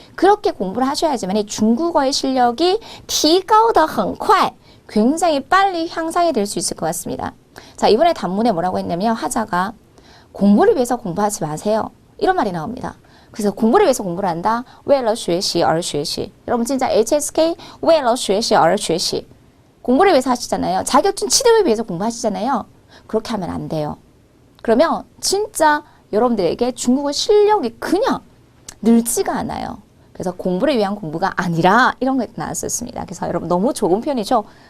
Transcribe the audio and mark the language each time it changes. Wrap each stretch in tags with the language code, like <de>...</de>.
<ko>그렇게 공부를 하셔야지만 중국어의 실력이</ko> <zh>提高得很快</zh> <ko>굉장히 빨리 향상이 될 수 있을 것 같습니다. 자, 이번에 단문에 뭐라고 했냐면 하자가 공부를 위해서 공부하지 마세요. 이런 말이 나옵니다. 그래서 공부를 위해서 공부를 한다.</ko> <zh>为了学习而学习.</zh> <ko>여러분 진짜 HSK</ko> <zh>为了学习而学习.</zh> <ko>공부를 위해서 하시잖아요. 자격증 취득을 위해서 공부하시잖아요. 그렇게 하면 안 돼요. 그러면 진짜 여러분들에게 중국어 실력이 그냥 늘지가 않아요. 그래서 공부를 위한 공부가 아니라 이런 게 나왔었습니다. 그래서 여러분 너무 좋은 편이죠.</ko>